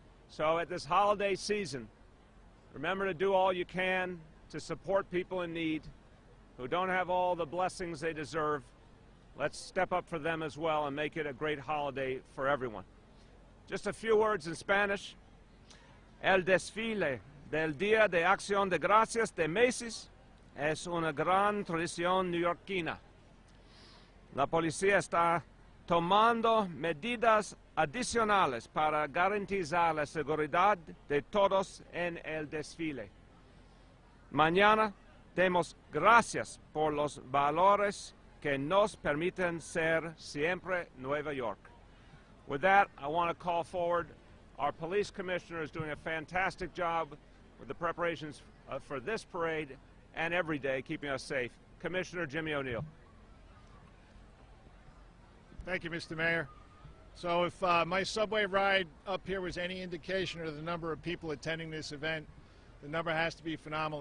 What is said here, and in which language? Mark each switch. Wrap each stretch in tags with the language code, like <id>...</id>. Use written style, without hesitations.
<en>So at this holiday season, remember to do all you can to support people in need who don't have all the blessings they deserve. Let's step up for them as well and make it a great holiday for everyone. Just a few words in Spanish.</en> <es>El desfile del Día de Acción de Gracias de Macy's es una gran tradición neoyorquina. La policía está tomando medidas adicionales para garantizar la seguridad de todos en el desfile. Mañana demos gracias por los valores que nos permiten ser siempre Nueva York.</es> <en>With that, I want to call forward our police commissioner, is doing a fantastic job with the preparations for this parade and every day, keeping us safe. Commissioner Jimmy O'Neill. Thank you, Mr. Mayor. So if my subway ride up here was any indication of the number of people attending this event, the number has to be phenomenal.</en>